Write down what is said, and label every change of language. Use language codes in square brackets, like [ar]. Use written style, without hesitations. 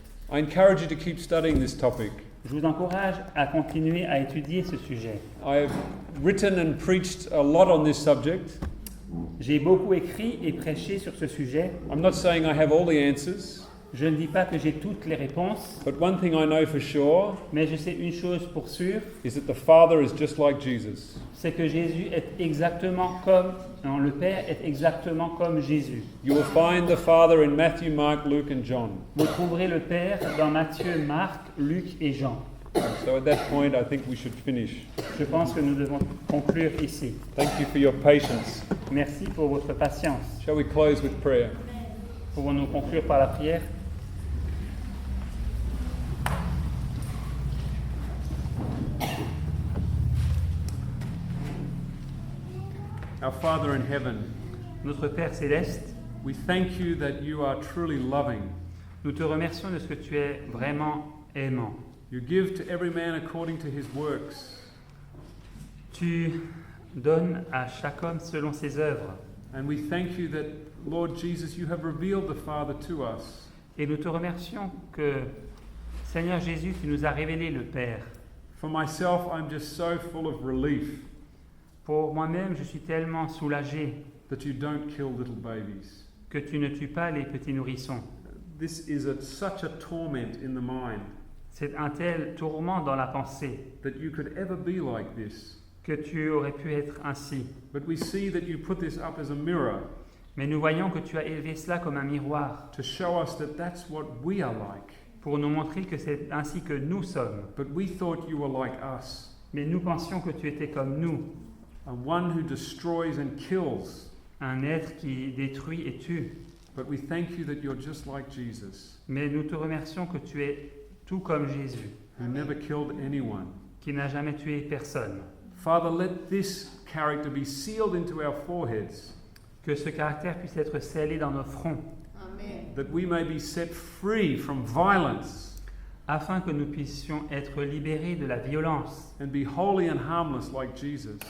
[en] I encourage you to keep studying this topic. [fr] Je vous encourage à continuer à étudier ce sujet. [en] I've written and preached a lot on this subject. [fr] J'ai beaucoup écrit et prêché sur ce sujet. [en] I'm not saying I have all the answers, [fr] Je ne dis pas que j'ai toutes les réponses, [en] but one thing I know for sure [fr] mais je sais une chose pour sûr, [en] is that the Father is just like Jesus. [fr] c'est que Jésus est exactement comme, non, le Père est exactement comme Jésus. [en] You will find the Father in Matthew, Mark, Luke, and John. [fr] Vous trouverez le Père dans Matthieu, Marc, Luc et Jean. [en] So at that point, I think we should finish. [fr] Je pense que nous devons conclure ici. [en] Thank you for your patience. [fr] Merci pour votre patience. [en] Shall we close with prayer? [fr] Pouvons-nous conclure par la prière? [en] Our Father in heaven, [fr] Notre Père céleste, [en] we thank you that you are truly loving. [fr] nous te remercions de ce que tu es vraiment aimant. [en] You give to every man according to his works. [fr] Tu donnes à chaque homme selon ses œuvres. [en] And we thank you that, Lord Jesus, you have revealed the Father to us. [fr] Et nous te remercions que, Seigneur Jésus, tu nous as révélé le Père. [en] For myself, I'm just so full of relief [fr] Pour moi-même, je suis tellement soulagé [en] that you don't kill little babies. [fr] que tu ne tues pas les petits nourrissons. [en] This is such a torment in the mind [fr] C'est un tel tourment dans la pensée [en] that you could ever be like this. [fr] que tu aurais pu être ainsi. [en] But we see that you put this up as a mirror [fr] Mais nous voyons que tu as élevé cela comme un miroir [en] to show us that that's what we are like. [fr] pour nous montrer que c'est ainsi que nous sommes. [en] But we thought you were like us, [fr] Mais nous pensions que tu étais comme nous, [en] one who destroys and kills. [fr] un être qui détruit et tue. [en] But we thank you that you're just like Jesus, [fr] Mais nous te remercions que tu es tout comme Jésus, [en] who never killed anyone. [fr] qui n'a jamais tué personne. [en] Father, let this character be sealed into our foreheads, [fr] Que ce caractère puisse être scellé dans nos fronts, [en] that we may be set free from violence [fr] afin que nous puissions être libérés de la violence [en] and be holy and harmless like Jesus.